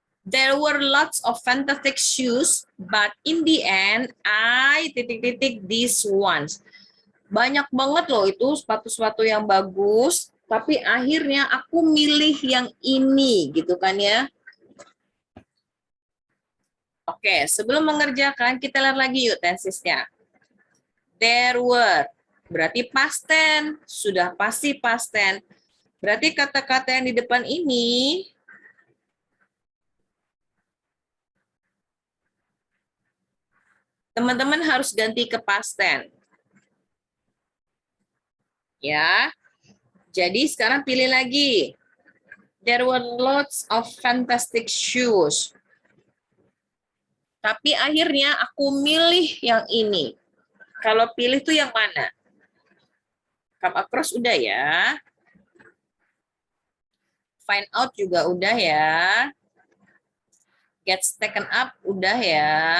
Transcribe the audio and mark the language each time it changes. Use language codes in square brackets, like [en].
[en] There were lots of fantastic shoes, but in the end, I [id] titik-titik [en] these ones. [id] Banyak banget loh itu sepatu-sepatu yang bagus, tapi akhirnya aku milih yang ini, gitu kan ya. Oke, sebelum mengerjakan, kita lihat lagi yuk tensesnya. [en] There were, [id] berarti past tense, sudah pasti past tense. Berarti kata-kata yang di depan ini teman-teman harus ganti ke past tense. Ya. Jadi sekarang pilih lagi. [en] There were lots of fantastic shoes. [id] Tapi akhirnya aku milih yang ini. Kalau pilih tuh yang mana? Come across udah ya. Find out juga udah ya. Gets taken up udah ya.